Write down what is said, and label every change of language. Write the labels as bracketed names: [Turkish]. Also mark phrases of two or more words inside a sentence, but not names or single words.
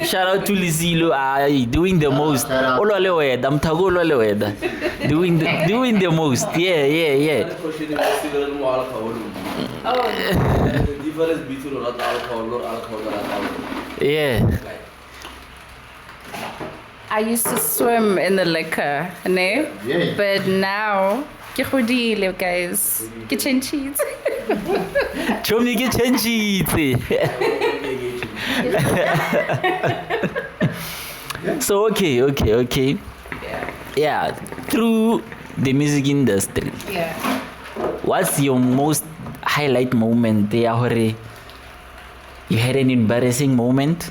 [English] Shout out to Lizilo. Doing the most. I'm doing the most. Yeah. Difference between not alcohol or alcohol. Yeah. I used to swim in the liquor, ne? Yeah. But now, [Southern Sotho] ke godile, [English] guys. Kitchen cheese. [Southern Sotho] Chomni ke chenjitse. [English] So okay. Yeah, through the music industry, Yeah. what's your most highlight moment there? [Southern Sotho] Hore? [English] You had an embarrassing moment.